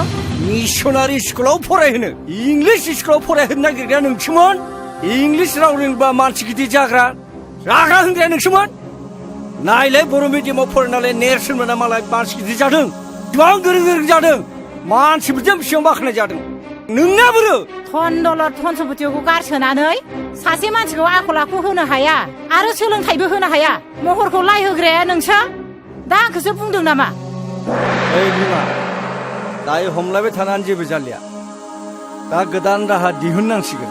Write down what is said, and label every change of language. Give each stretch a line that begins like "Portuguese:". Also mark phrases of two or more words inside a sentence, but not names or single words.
Bodo: मिसनारि स्कुलाव फरायहोनो इंलिस स्कुलाव फरायहोनो नागिरग्राया नोंसोमोन इंलिस राव रोंबा मानसि गिदिर जाग्रा रागा होनग्राया नोंसोमोन नायलाय बर' मिडियामाव फरायनानै नेरसोन मोना मालाय मानसि गिदिर जादों गोबां गोरों गोरों जादों मानसिफोरजों बेसेबां बाख्नाय जादों नोंना बोरो धन दौलत धन सम्पतिखौ गारसोनानै सासे मानसिखौ आखल आखु होनो हाया आरो सोलोंथाइबो होनो हाया महरखौ लाय होग्राया नोंसो दा आंखौसो बुंदों नामा ओइ बिमा दायो हमलायबाय थानानै जेबो जालिया दा गोदान राहा दिहुननांसिगोन